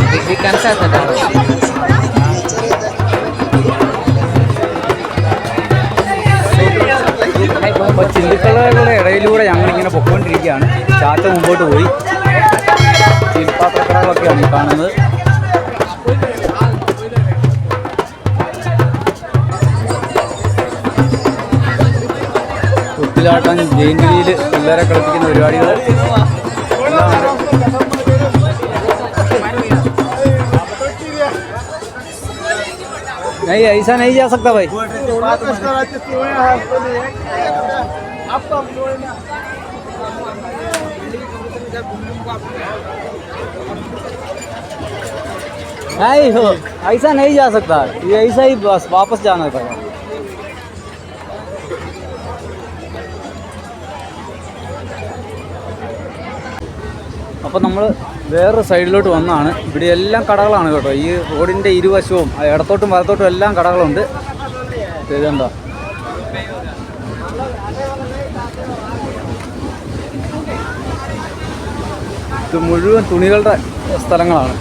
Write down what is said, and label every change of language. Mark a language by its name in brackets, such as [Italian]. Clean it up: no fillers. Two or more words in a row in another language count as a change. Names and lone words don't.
[Hindi] अभी कैसा था [Malayalam] അപ്പോൾ ചിന്തിക്കടകളുടെ ഇടയിലൂടെ ഞങ്ങളിങ്ങനെ പൊയ്ക്കൊണ്ടിരിക്കുകയാണ്. ചാച്ച മുമ്പോട്ട് പോയി. ചിൽപ്പാത്രക്കടകളൊക്കെയാണ് ഈ കാണുന്നത്. കുത്തിലാട്ടം, ജയിലിൽ പിള്ളേരെ കളിപ്പിക്കുന്ന പരിപാടികൾ എല്ലാം ഉണ്ട്. [Hindi] नहीं ऐसा नहीं जा सकता भाई. नहीं हो ऐसा नहीं जा सकता. ये ऐसा ही बस वापस जाना पड़ेगा. [Malayalam] അപ്പോൾ നമ്മൾ വേറൊരു സൈഡിലോട്ട് വന്നതാണ്. ഇവിടെ എല്ലാം കടകളാണ് കേട്ടോ. ഈ റോഡിൻ്റെ ഇരുവശവും ഇടത്തോട്ടും വലത്തോട്ടും എല്ലാം കടകളുണ്ട്. ഇതെന്താ ഇത് മുഴുവൻ തുണികളുടെ സ്ഥലങ്ങളാണ്.